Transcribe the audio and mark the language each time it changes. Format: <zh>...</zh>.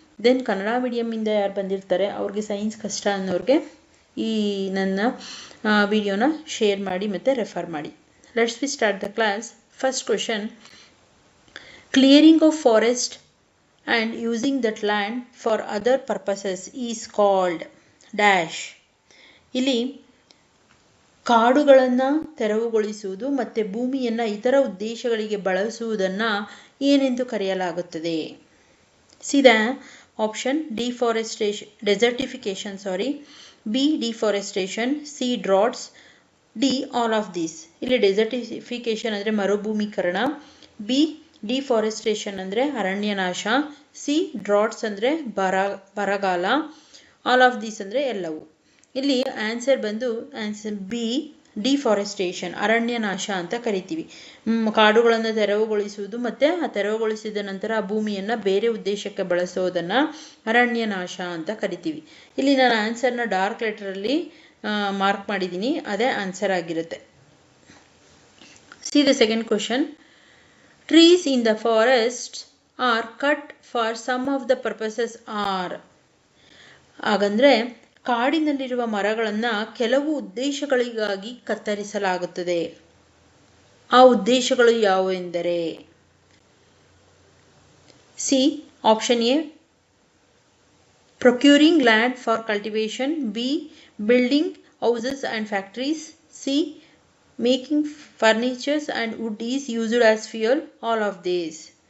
<kn>Then Kannada ಮೀಡಿಯಮಿಂದ ಯಾರು ಬಂದಿರ್ತಾರೆ ಅವ್ರಿಗೆ ಸೈನ್ಸ್ ಕಷ್ಟ ಅನ್ನೋರಿಗೆ ಈ ನನ್ನ ವಿಡಿಯೋನ ಶೇರ್ ಮಾಡಿ ಮತ್ತು ರೆಫರ್ ಮಾಡಿ.</kn> <en>Let's we start the class. First question: clearing of forest and using that land for other purposes is called dash.</en> <kn>ಇಲ್ಲಿ ಕಾಡುಗಳನ್ನು ತೆರವುಗೊಳಿಸುವುದು ಮತ್ತು ಭೂಮಿಯನ್ನು ಇತರ ಉದ್ದೇಶಗಳಿಗೆ ಬಳಸುವುದನ್ನು ಏನೆಂದು ಕರೆಯಲಾಗುತ್ತದೆ?</kn> <en>See the option: desertification, B deforestation, C droughts, D all of this.</en> <kn>ಇಲ್ಲಿ ಡೆಸರ್ಟಿಫಿಕೇಶನ್ ಅಂದರೆ ಮರುಭೂಮೀಕರಣ, ಬಿ ಡಿಫಾರೆಸ್ಟೇಷನ್ ಅಂದರೆ ಅರಣ್ಯನಾಶ, ಸಿ ಡ್ರಾಟ್ಸ್ ಅಂದರೆ ಬರಗಾಲ,</kn> <en>all of these</en> <kn>ಅಂದರೆ ಎಲ್ಲವೂ. ಇಲ್ಲಿ ಆನ್ಸರ್ ಬಂದು ಆನ್ಸರ್ ಬಿ ಡಿಫಾರೆಸ್ಟೇಷನ್, ಅರಣ್ಯನಾಶ ಅಂತ ಕರಿತೀವಿ. ಕಾಡುಗಳನ್ನು ತೆರವುಗೊಳಿಸುವುದು ಮತ್ತು ಆ ತೆರವುಗೊಳಿಸಿದ ನಂತರ ಆ ಭೂಮಿಯನ್ನು ಬೇರೆ ಉದ್ದೇಶಕ್ಕೆ ಬಳಸೋದನ್ನು ಅರಣ್ಯನಾಶ ಅಂತ ಕರಿತೀವಿ. ಇಲ್ಲಿ ನಾನು ಆನ್ಸರ್ನ ಡಾರ್ಕ್ ಲೆಟರಲ್ಲಿ ಮಾರ್ಕ್ ಮಾಡಿದ್ದೀನಿ, ಅದೇ ಆನ್ಸರ್ ಆಗಿರುತ್ತೆ.</kn> <en>See the second question: Trees in the forest are cut for some of the purposes are.</en> <kn>ಹಾಗಂದ್ರೆ ಕಾಡಿನಲ್ಲಿರುವ ಮರಗಳನ್ನು ಕೆಲವು ಉದ್ದೇಶಗಳಿಗಾಗಿ ಕತ್ತರಿಸಲಾಗುತ್ತದೆ. ಆ ಉದ್ದೇಶಗಳು ಯಾವುವು ಎಂದರೆ?</kn> <en>See option A procuring land for cultivation, B building houses and factories, C making furnitures and wood is used as fuel, all of these.</en>